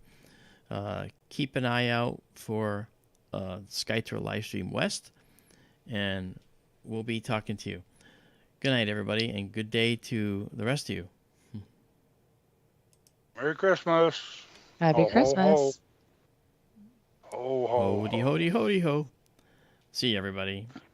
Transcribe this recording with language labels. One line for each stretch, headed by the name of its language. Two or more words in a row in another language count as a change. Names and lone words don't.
English: Keep an eye out for SkyTour LiveStream West, and we'll be talking to you. Good night, everybody, and good day to the rest of you. Merry Christmas. Happy Christmas. Ho, ho, ho. Hody, hody, hody, ho. See you, everybody.